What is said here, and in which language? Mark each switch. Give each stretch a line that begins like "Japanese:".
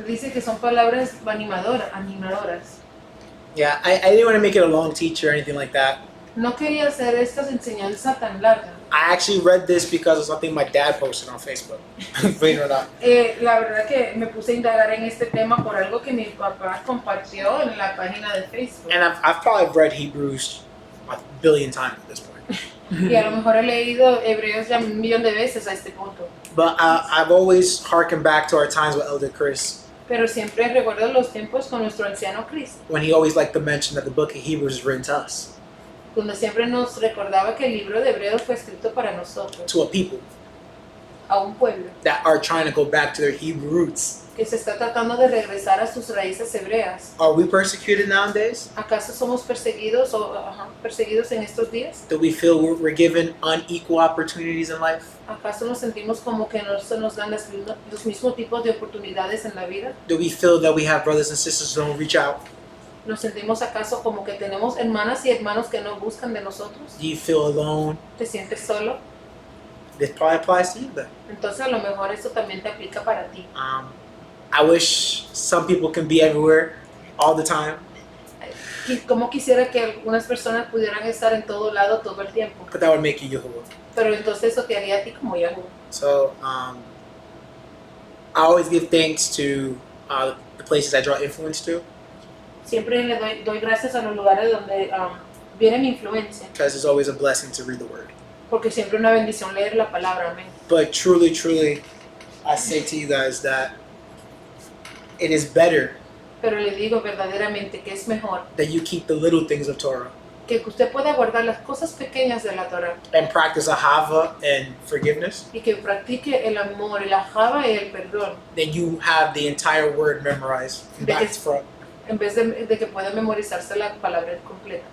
Spanish: Dice que son palabras animadoras.
English: Yeah, I didn't want to make it a long teach or anything like that.
Spanish: No quería hacer esta enseñanza tan larga.
English: I actually read this because of something my dad posted on Facebook. Believe it or not.
Spanish: La verdad que me puse a indagar en este tema por algo que mi papá compartió en la página de Facebook.
English: And I've probably read Hebrews a billion times at this point.
Spanish: Y a lo mejor he leído Hebreos ya 1,000,000 de veces a este punto.
English: But I've always harkened back to our times with Elder Chris,
Spanish: Pero siempre recuerdo los tiempos con nuestro anciano Cristo,
English: when he always liked to mention that the book of Hebrews is written to us,
Spanish: cuando siempre nos recordaba que el libro de Hebreos fue escrito para nosotros,
English: to a people
Spanish: a un pueblo
English: that are trying to go back to their Hebrew roots.
Spanish: que se está tratando de regresar a sus raíces hebreas.
English: Are we persecuted nowadays?
Spanish: ¿Acaso somos perseguidos perseguidos en estos días?
English: Do we feel we're given unequal opportunities in life?
Spanish: ¿Acaso nos sentimos como que no se nos dan los mismos tipos de oportunidades en la vida?
English: Do we feel that we have brothers and sisters who don't reach out?
Spanish: ¿Nos sentimos acaso como que tenemos hermanas y hermanos que no buscan de nosotros?
English: Do you feel alone?
Spanish: ¿Te sientes solo?
English: This probably applies to you then.
Spanish: Entonces a lo mejor esto también te aplica para ti.
English: I wish some people can be everywhere all the time,
Spanish: Como quisiera que algunas personas pudieran estar en todo lado todo el tiempo,
English: but that would make you Yahuwah.
Spanish: pero entonces eso te haría a ti como Yahoo.
English: So I always give thanks to the places I draw influence to,
Spanish: Siempre le doy gracias a los lugares donde viene mi influencia,
English: because it's always a blessing to read the word.
Spanish: porque siempre es una bendición leer la palabra, amén.
English: But truly, truly, I say to you guys that it is better
Spanish: Pero le digo verdaderamente que es mejor
English: that you keep the little things of Torah
Spanish: que usted pueda guardar las cosas pequeñas de la Torah
English: and practice ahava and forgiveness
Spanish: y que practique el amor, el ajaba y el perdón,
English: than you have the entire word memorized from back to front.
Spanish: en vez de que pueda memorizarse la palabra completa.